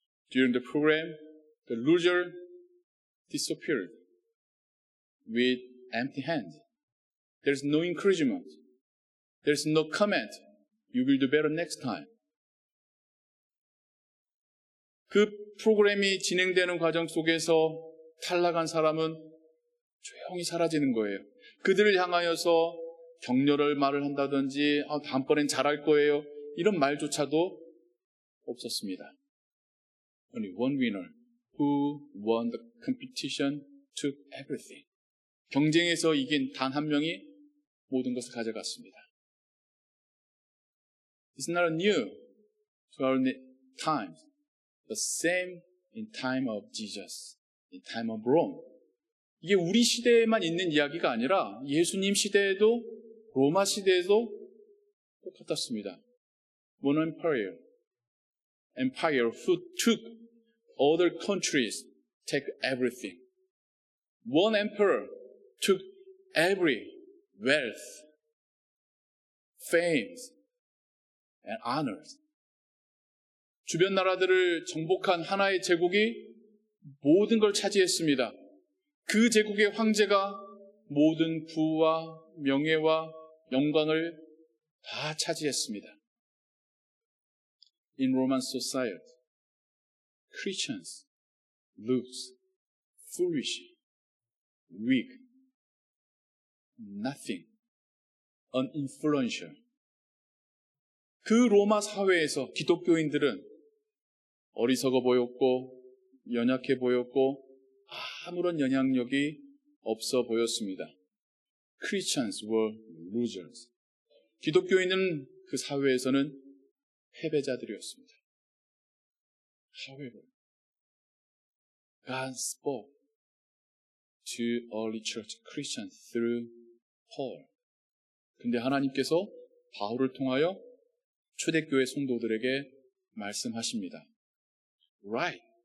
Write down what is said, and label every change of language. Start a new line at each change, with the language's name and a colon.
English: During the program, the loser disappeared with empty hands. There's no encouragement. There's no comment. You will do better next time.
Korean: 그 프로그램이 진행되는 과정 속에서 탈락한 사람은 조용히 사라지는 거예요. 그들을 향하여서 격려를 말을 한다든지 다음번엔 잘할 거예요. 이런 말조차도 없었습니다.
English: Only one winner who won the competition took everything.
Korean: 경쟁에서 이긴 단 한 명이 모든 것을 가져갔습니다.
English: It's not new to our times. The same in time of Jesus, in time of Rome.
Korean: 이게 우리 시대에만 있는 이야기가 아니라 예수님 시대에도 로마 시대에도 똑같았습니다.
English: One empire who took other countries, take everything. One emperor took every wealth, fame, and honors.
Korean: 주변 나라들을 정복한 하나의 제국이 모든 걸 차지했습니다. 그 제국의 황제가 모든 부와 명예와 영광을 다 차지했습니다.
English: In Roman society, Christians lose, foolish, weak, nothing, uninfluential.
Korean: 그 로마 사회에서 기독교인들은 어리석어 보였고 연약해 보였고 아무런 영향력이 없어 보였습니다.
English: Christians were losers.
Korean: 기독교인은 그 사회에서는 패배자들이었습니다.
English: However, God spoke to early church Christians through Paul.
Korean: 근데 하나님께서 바울을 통하여 초대교회 성도들에게 말씀하십니다.
English: Right.